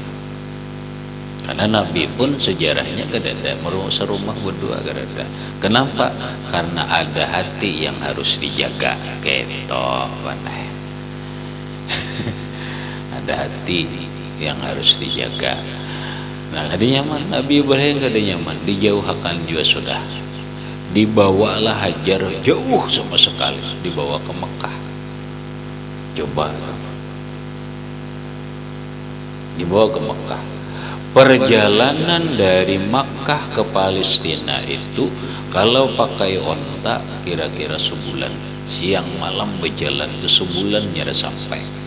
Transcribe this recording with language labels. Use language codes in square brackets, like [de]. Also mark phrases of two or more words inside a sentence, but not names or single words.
[id] Karena Nabi pun sejarahnya kada ada serumah berdua kada ada. Kenapa? Karena ada hati yang harus dijaga. Keto panai. Ada hati yang harus dijaga. [bjn] Nah, kada nyaman Nabi Ibrahim, kada nyaman, [id] dijauhkan juga sudah. Dibawalah Hajar jauh sama sekali, dibawa ke Mekah. Coba dibawa ke Mekah. Perjalanan dari Makkah ke Palestina itu kalau pakai onta kira-kira sebulan, siang malam berjalan itu sebulan nyara sampai.